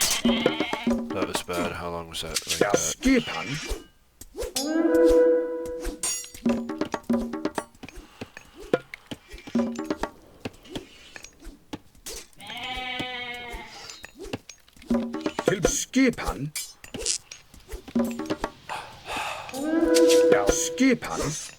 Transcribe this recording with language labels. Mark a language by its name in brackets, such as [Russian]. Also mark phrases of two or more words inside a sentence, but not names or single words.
[English] That was bad. How long was that? Like [Icelandic] Já, [English] that? [Icelandic] skip hann. Til skip hann. Já, skip hann.